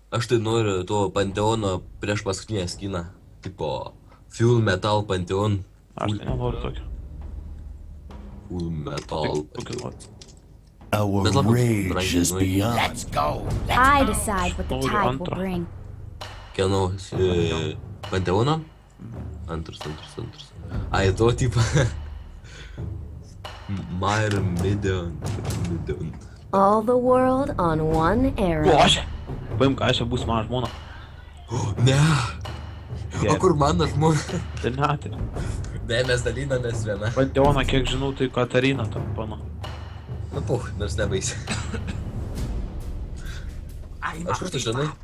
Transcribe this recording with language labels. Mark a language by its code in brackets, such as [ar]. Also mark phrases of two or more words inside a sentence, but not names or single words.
[lt] Aš tai noriu to Panteono prieš paskutinę skiną. Tipo, Full Metal Panteon. Aš tai nenoriu tokio. Full Metal Tokio Panteon. noriu. [en] Our [lt] Bet labai [en] rage [lt] brangiai [en] is [lt] nueiti. [en] beyond. I decide what the [lt] Noriu [en] tide will [lt] antrą. [en] bring. [lt] Kieno? Panteono? Antras. Ai, to tipo. Myrmidon. [en] All the world on one arrow. [lt] Bože! Paimk, aš bus mano žmona. Ne. O kur mano žmona? Tai net. Ne, mes dalinamės viena. Panteoną, kiek žinau, tai Katarina tam pana. Nu, puh, nors nebaisi. Aš kur tu žinai?